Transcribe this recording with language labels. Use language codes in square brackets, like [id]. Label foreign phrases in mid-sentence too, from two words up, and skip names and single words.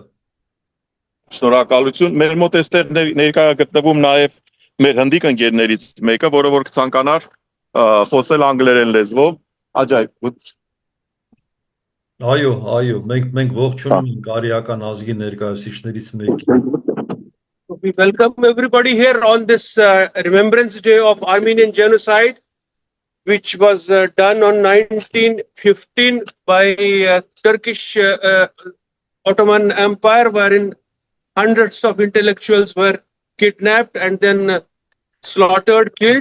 [hy] Շնորհակալություն։ Մեր մոտ էստեղ ներկա գտնվում նաև մեր հնդիկ ընկերներից մեկը, որը որ կցանկանար խոսել անգլերեն լեզվով։ Աջայ։ Այո, մենք ողջունում ենք արիական ազգի ներկայացուցիչներից մեկին։ [en] We welcome everybody here on this Remembrance Day of Armenian Genocide, which was done on 1915 by Turkish Ottoman Empire, wherein hundreds of intellectuals were kidnapped and then slaughtered, killed.